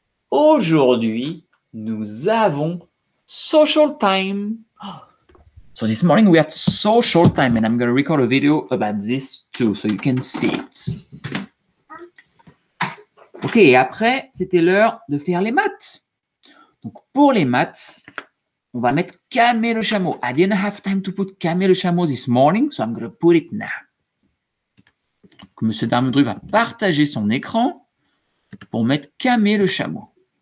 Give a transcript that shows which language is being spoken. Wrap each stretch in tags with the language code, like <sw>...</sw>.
<fr>Aujourd'hui, nous avons social time.</fr> <en>So this morning we had social time and I'm going to record a video about this too so you can see it.</en> <fr>Ok, et après, c'était l'heure de faire les maths. Donc, pour les maths, on va mettre Camé le chameau.</fr> <en>I didn't have time to put Camé le chameau this morning, so I'm going to put it now.</en> <fr>Donc, Monsieur Darmedru va partager son écran pour mettre Camé le chameau.</fr>